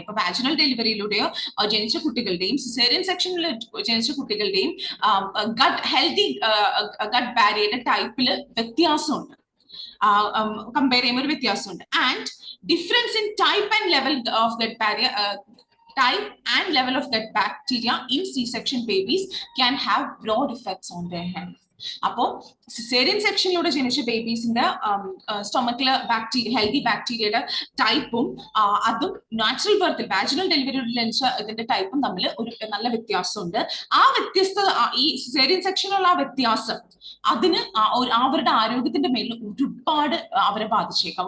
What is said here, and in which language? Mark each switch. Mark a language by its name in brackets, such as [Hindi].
[Malayalam] അപ്പോൾ vaginal deliveryയിലൂടെയോ ജനിച്ച കുട്ടികളുടെയും സിസേറിയൻ സെക്ഷനിൽ ജനിച്ച കുട്ടികളുടെയും ഹെൽത്തി ഗട്ട് ബാരിയറുടെ ടൈപ്പിൽ വ്യത്യാസമുണ്ട്. കമ്പയർ ചെയ്യുമ്പോൾ ഒരു വ്യത്യാസമുണ്ട്. [English] And difference in type and level of gut barrier type and level of gut bacteria in C-section babies can have broad effects on their health. [Malayalam] അപ്പോൾ സിസേറിയൻ സെക്ഷനിലൂടെ ജനിച്ച ബേബീസിന്റെ സ്റ്റൊമക്കിലെ ഹെൽത്തി ബാക്ടീരിയയുടെ ടൈപ്പും അതും നാച്ചുറൽ ബർത്തിൽ വാജിനൽ ഡെലിവറിയോട് ജനിച്ച ഇതിന്റെ ടൈപ്പും തമ്മിൽ ഒരു നല്ല വ്യത്യാസമുണ്ട്. ആ വ്യത്യസ്തത, ഈ സിസേറിയൻ സെക്ഷനുള്ള ആ വ്യത്യാസം അതിന് അവരുടെ ആരോഗ്യത്തിന്റെ മേലിൽ ഒരുപാട് അവരെ ബാധിച്ചേക്കാം.